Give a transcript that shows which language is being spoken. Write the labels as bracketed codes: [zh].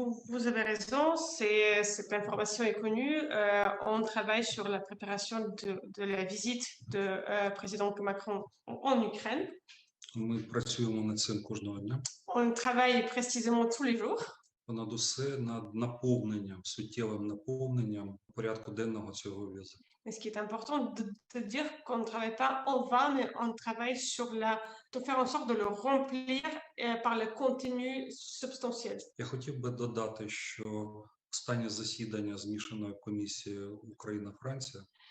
[fr] Vous avez raison, cette information est connue. On travaille sur la préparation de la visite de président Macron en Ukraine. [uk] Ми працюємо над цим кожного дня. [fr] On travaille précisément tous les jours. [uk] Понад усе над суттєвим наповненням порядку денного цього візиту. [fr] Mais ce qui est important de dire qu'on ne travaille pas en vain, mais on travaille de faire en sorte de le remplir par le contenu substantiel. [uk] Я хотів би додати, що останнє засідання змішаної комісії Україна-Франція